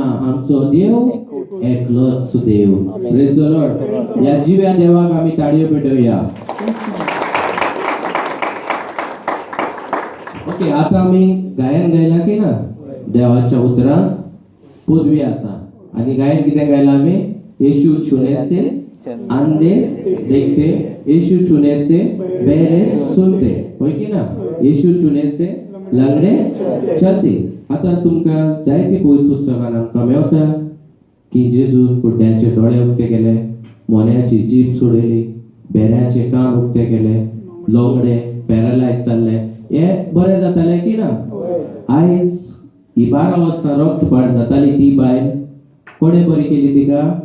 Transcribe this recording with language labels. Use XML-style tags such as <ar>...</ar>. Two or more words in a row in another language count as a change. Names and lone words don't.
<kok>आमचो देव एकलोच देव.</kok> <en>praise the Lord.</en> <kok>या जीव्या देवाक आमी ताळयो पेटोवया. ओके, आता आमी गायन गायला की ना? देवाच्या उतरांत पदवी आसा आनी गायन कितें गायला आमी?</kok> <hi>येशू छूने से अंधे देखते, येशू छूने से बहरे सुनते.</hi> <kok>होय की ना?</kok> <hi>येशू छूने से लंगडे चलते.</hi> <kok>आता तुमकां जायती पवित्र पुस्तकान आमकां मेवता की जेजून कुड्ड्यांचे दोळे उक्ते केले, मोन्याची जीभ सोडयली, बेऱ्याचे कान उक्ते केले, लोंगडे पॅरालायज जाल्ले. हे बरें जाताले की ना? आयज ही 12 वर्सां रक्तपात जाताली ती बायल कोणे बरी केली तिका?</kok>